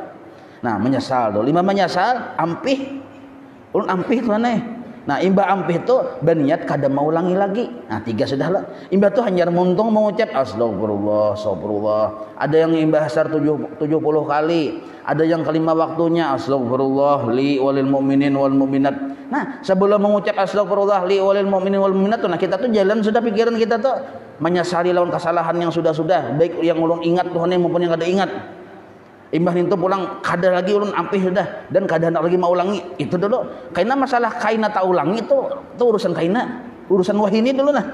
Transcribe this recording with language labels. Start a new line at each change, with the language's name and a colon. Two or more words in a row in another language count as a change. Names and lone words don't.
Banjar: Nah menyesal tuh, 5 menyesal, ampih, ulun ampih tuh aneh. Nah imbah ampih itu berniat kada mau ulangi lagi. Nah 3 sudah lah. Imbah tuh hanya muntung mengucap
Arabic: أستغفر الله، أستغفر الله.
Banjar: Ada yang imbah hasar 70 kali. Ada yang kelima waktunya
Arabic: أستغفر الله لي وللمؤمنين والمؤمنات.
Banjar: Nah sebelum mengucap
Arabic: أستغفر الله لي وللمؤمنين والمؤمنات
Banjar: tuh, nah kita tuh jalan sudah pikiran kita tuh menyesali lawan kesalahan yang sudah-sudah, baik yang ulun ingat Tuhan maupun yang kada ingat. Imbah itu pulang kada lagi ulun ampih sudah dan kada hendak lagi mau ulangi. Itu dulu. Karena masalah kaina tak ulangi itu urusan kaina, urusan wahini dulu nah.